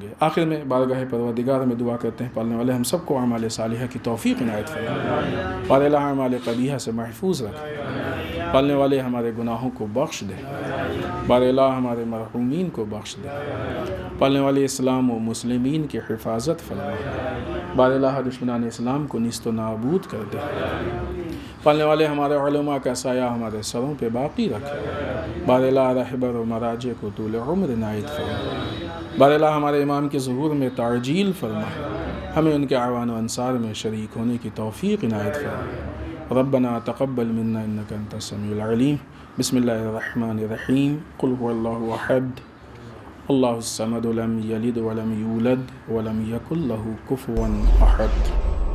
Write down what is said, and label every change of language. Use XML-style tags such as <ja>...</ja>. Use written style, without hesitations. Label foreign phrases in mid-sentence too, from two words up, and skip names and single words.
<ur>آخر میں بارگاہ پروردگار میں دعا کرتے ہیں، پالنے والے ہم سب کو اعمال صالحہ کی توفیق عنایت فرمائے، پالنے والے اعمال قبیحہ سے محفوظ رکھے، پالنے والے ہمارے گناہوں کو بخش دے، بار الہ ہمارے مرحومین کو بخش دے، پالنے والے اسلام و مسلمین کی حفاظت فرمائے، بار الہ دشمنان اسلام کو نیست و نابود کر دے، پالنے والے ہمارے علماء کا سایہ ہمارے سروں پہ باقی رکھے، بار الہ رہبر و مراجع کو طول عمر عنایت فرما، بار الہ ہمارے امام کے ظہور میں تعجیل فرما، ہمیں ان کے اعوان و انصار میں شریک ہونے کی توفیق عنایت فرما.</ur> <ar>ربنا تقبل منا انك انت السميع العليم. بسم الله الرحمن الرحيم. قل هو الله احد الله الصمد لم يلد ولم يولد ولم يكن له كفوا احد.</ar>